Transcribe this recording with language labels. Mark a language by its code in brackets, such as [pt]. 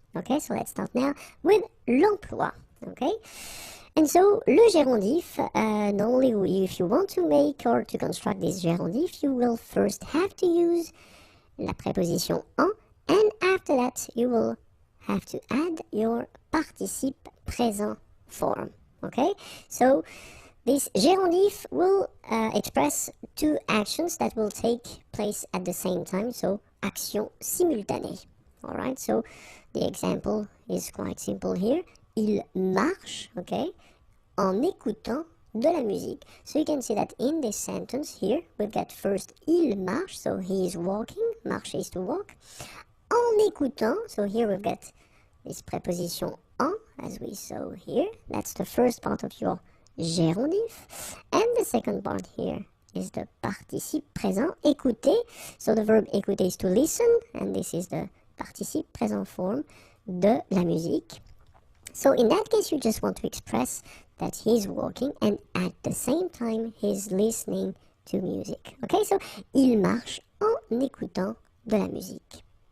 [en] Okay, so let's start now with l'emploi. Okay, and so le gérondif, normally if you want to make or to construct this gérondif, you will first have to use [fr] la préposition en, [en] and after that you will have to add your participe présent form. Okay, so this gérondif will express two actions that will take place at the same time, so [fr] action simultanée. [en] Alright, so the example is quite simple here. [fr] Il marche, [en] okay, [fr] en écoutant de la musique. [en] So you can see that in this sentence here, we've got first [fr] il marche, [en] so he is walking, marcher is to walk. [fr] En écoutant, [en] so here we've got this preposition en, as we saw here. That's the first part of your gérondif. And the second part here is the participe présent, écouter. So the verb écouter is to listen, and this is the participe présent form [fr] de la musique. [en] So in that case, you just want to express that he's walking and at the same time he's listening to music. Okay, so [fr] il marche en écoutant de la musique.